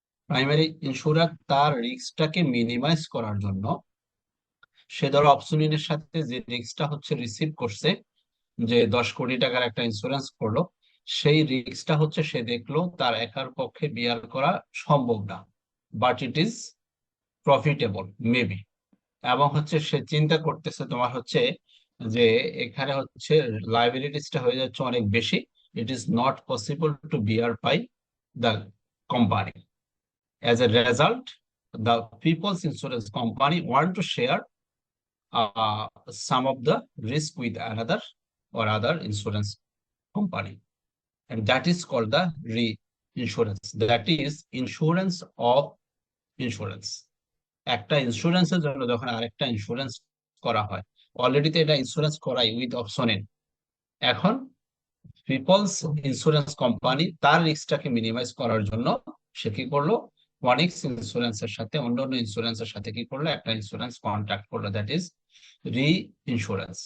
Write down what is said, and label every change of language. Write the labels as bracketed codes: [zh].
[bn] Primary ইন্স্যুরার তার রিস্কটাকে minimise করার জন্য, সে ধরো অপসনিনের সাথে যে রিস্কটা হচ্ছে রিসিভ করছে, যে 10 কোটি টাকার একটা ইন্স্যুরেন্স করলো, সেই রিস্কটা হচ্ছে সে দেখলো তার একার পক্ষে বিয়ার করা সম্ভব না, [en] But it is profitable maybe. [bn] এবং হচ্ছে সে চিন্তা করতেছে তোমার হচ্ছে যে এখানে হচ্ছে লাইবিলিটিসটা হয়ে যাচ্ছে অনেক বেশি, [en] It is not possible to bear by the company. As a result, the peoples insurance company want to share some of the risk with another or other insurance company, and that is called the reinsurance, that is insurance of insurance। [bn] একটা ইন্স্যুরেন্সের জন্য যখন আরেকটা insurance করা হয়, already তো এটা insurance করাই উইথ অপশনের, এখন পিপলস ইন্স্যুরেন্স কোম্পানি তার রিস্কটাকে মিনিমাইজ করার জন্য সে কি করলো, ফনিক্স ইন্স্যুরেন্সের সাথে অন্য অন্য ইন্স্যুরেন্সের সাথে কি করলো, একটা ইন্স্যুরেন্স কন্ট্রাক্ট করলো, [en] That is reinsurance.